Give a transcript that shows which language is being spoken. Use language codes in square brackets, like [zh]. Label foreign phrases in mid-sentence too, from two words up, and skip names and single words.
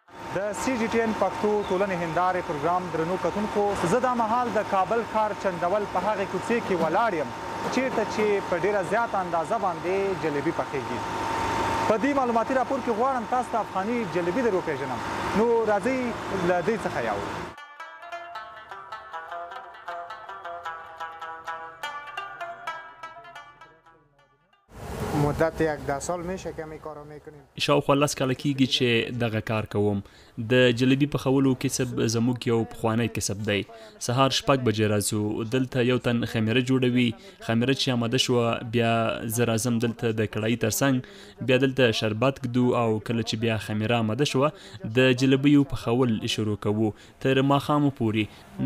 [ps] د سی جی ټي ان پښتو ټولنې هندارې پروګرام درنو کتونکو، زه دا مهال د کابل ښار چندول په هغې کوڅې کې ولاړ یم چیرته چې په ډېره زیاته اندازه باندې جلبي پخیږي. په دې معلوماتي راپور کې غواړم تاسو ته افغاني جلبي در وپېژنم. نو راځئ له دې څخه یاوړو. [fa] مدت 11 سال میشه که می کارو میکنیم. [ps] شاوخوا 10 کاله کیږي چې دغه کار کوم. د جلبي پخولو کسب زموږ یو پخوانی کسب دی. سهار 6 بجې راځو، دلته یو تن خمیره جوړوي. خمیره چې آماده شوه بیا زه راځم دلته د کړایي ترڅنګ، بیا دلته شربت ږدو او کله چې بیا خمیره آماده شوه د جلبیو پخول شروع کوو تر ماښامو پورې.